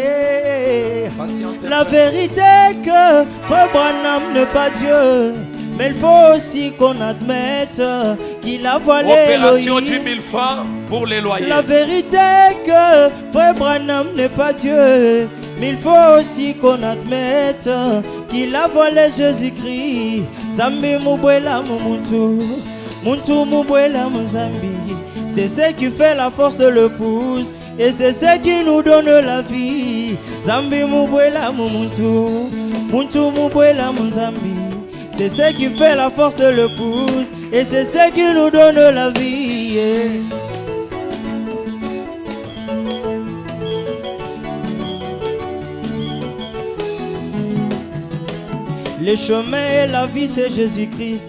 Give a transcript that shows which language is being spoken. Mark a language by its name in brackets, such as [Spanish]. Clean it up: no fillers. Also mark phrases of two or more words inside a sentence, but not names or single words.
[French] La vérité est que Frère Branham n'est pas Dieu, mais il faut aussi qu'on admette qu'il a voilé Opération 10 000 francs pour les loyers. La vérité est que Frère Branham n'est pas Dieu, mais il faut aussi qu'on admette qu'il a voilé Jésus-Christ. [Kongo] Zambi mubwela muntu, muntu mubwela muzambi. [French] C'est ce qui fait la force de l'épouse et c'est ce qui nous donne la vie. [Kongo] Zambi mubwela muntu, muntu mubwela muzambi. [French] C'est ce qui fait la force de l'épouse et c'est ce qui nous donne la vie. Le chemin et la vie, c'est Jésus-Christ.